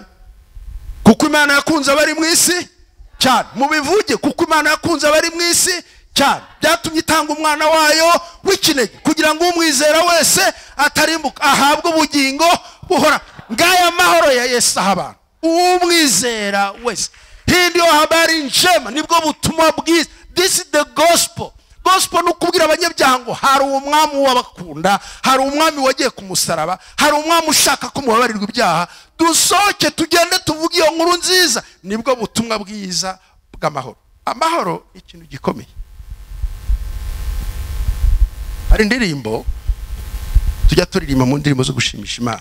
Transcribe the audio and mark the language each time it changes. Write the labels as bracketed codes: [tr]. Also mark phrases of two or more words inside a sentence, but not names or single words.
[rw] Kuko Imana yakunze abari mu isi cyane, mubivuge, kuko Imana yakunze abari mu isi cyane, byatumye itanga umwana wayo w'ikinege, kugira ngo umwizera wese atarimbuka ahabwe ubugingo buhora. Ngaya mahoro ya Yesu aha umwizera wese. [sw] Hii ndio habari njema, [rw] nibwo butumwa bwiza. [en] This is the gospel. [rw] gospel no kubwira abanyabyaha ngo hari umwami w'abakunda, hari umwami wagiye ku musaraba, hari umwami ushaka ko mubabarirwa ibyaha. Dusohoke tugende tuvuge iyo nkuru nziza, nibwo butumwa bwiza bw'amahoro. Amahoro ikintu gikomeye. Hari indirimbo tujya turirimba mu ndirimbo zo gushimisha Imana,